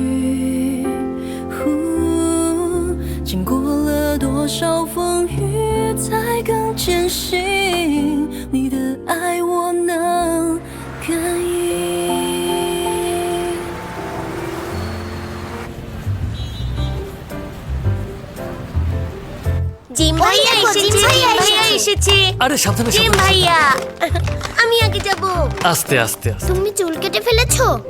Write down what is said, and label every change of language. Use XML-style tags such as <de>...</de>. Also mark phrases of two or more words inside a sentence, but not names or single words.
<zh>经过了多少风雨，才更坚信你的爱我能感应。</zh> <bn>জিম ভাইয়া এসেছে, জিম ভাইয়া এসেছে। আরে সাবধানে জিম সাবধানে। ভাইয়া, আমি আগে যাব। আস্তে আস্তে আস্তে। তুমি চুল কেটে ফেলেছো?</bn>